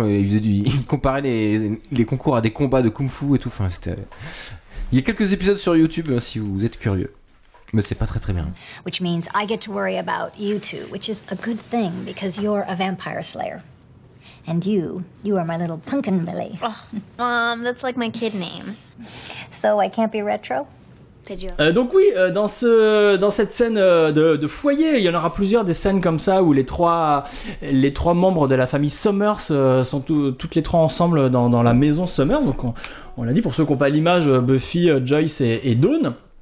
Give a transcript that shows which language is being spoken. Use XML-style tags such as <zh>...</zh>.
<fr>Ils comparaient les concours à des combats de kung-fu et tout. Enfin, c'était. Il y a quelques épisodes sur YouTube si vous êtes curieux. Mais c'est pas très très bien.</fr> <en>Which means I get to worry about you two, which is a good thing because you're a vampire slayer. And you are my little pumpkin belly. Oh, Mom, that's like my kid name. So I can't be retro? Did you?</en> <fr>Donc oui, dans cette scène de foyer, il y en aura plusieurs des scènes comme ça où les trois membres de la famille Summers sont toutes les trois ensemble dans la maison Summers. Donc on l'a dit, pour ceux qui n'ont pas l'image, Buffy, Joyce et Dawn.</fr>